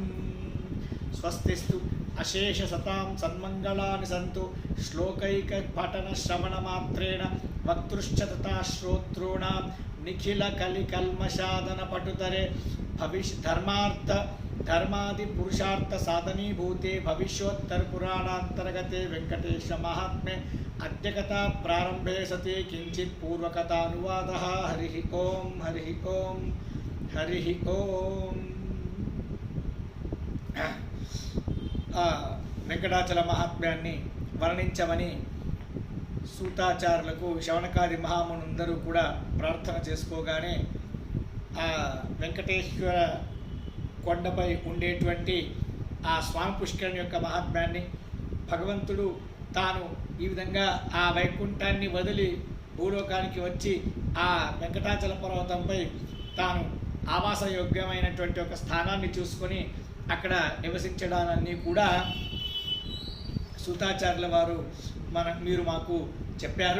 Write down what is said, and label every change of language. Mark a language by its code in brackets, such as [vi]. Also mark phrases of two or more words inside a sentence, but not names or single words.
[sa] स्वस्तिस्तु अशेषसतां सन्मङ्गलानि सन्तु श्लोकैकपठनश्रवणमात्रेण वक्तृश्च तथा श्रोतॄणां निखिलकलिकल्मषादनपटुतरे धर्मादिपुरुषार्थसाधनीभूते भविष्योत्तरपुराणान्तर्गते वेङ्कटेशमाहात्म्ये अद्य कथा प्रारम्भे सति किञ्चित् पूर्वकथानुवादः। हरिः ओम्। हरिः ओम्। हरिः ओम्। [te] వెంకటాచల మహాత్మ్యాన్ని వర్ణించమని సూతాచారులకు శవనకాది మహామునుందరూ కూడా ప్రార్థన చేసుకోగానే ఆ వెంకటేశ్వర కొండపై ఉండేటువంటి ఆ స్వామి పుష్కరుని యొక్క మహాత్మ్యాన్ని భగవంతుడు తాను ఈ విధంగా ఆ వైకుంఠాన్ని వదిలి భూలోకానికి వచ్చి ఆ వెంకటాచల పర్వతంపై తాను ఆవాసయోగ్యమైనటువంటి ఒక స్థానాన్ని చూసుకొని అక్కడ నివసించడాన్ని కూడా సూతాచార్యుల వారు మీరు మాకు చెప్పారు.